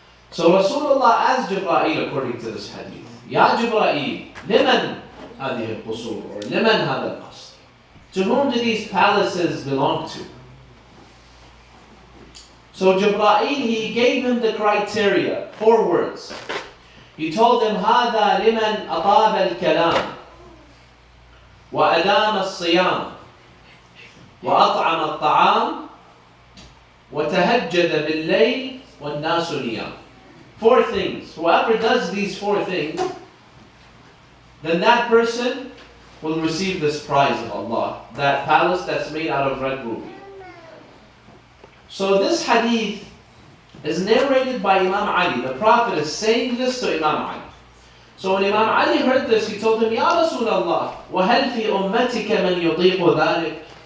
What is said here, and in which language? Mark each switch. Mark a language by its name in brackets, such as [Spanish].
[English] So Rasulullah asked Jibreel according to this hadith, Ya Jibreel, [Arabic] liman hadhihi al-qusur, or liman hadha al-qasr? [English] To whom do these palaces belong to? So Jibreel, he gave him the criteria, 4 words. He told him, [Arabic] هذا لمن أطاب الكلام وأدام الصيام وأطعم الطعام وتهجد بالليل والناس نيام. [English] 4 things. Whoever does these 4 things, then that person will receive this prize of Allah, that palace that's made out of red ruby. So this hadith is narrated by Imam Ali. The Prophet is saying this to Imam Ali. So when Imam Ali heard this, he told him, Ya Rasulullah, [Arabic] وَهَلْ فِي أُمَّتِكَ مَنْ يُطِيقُ ذَلِكَ?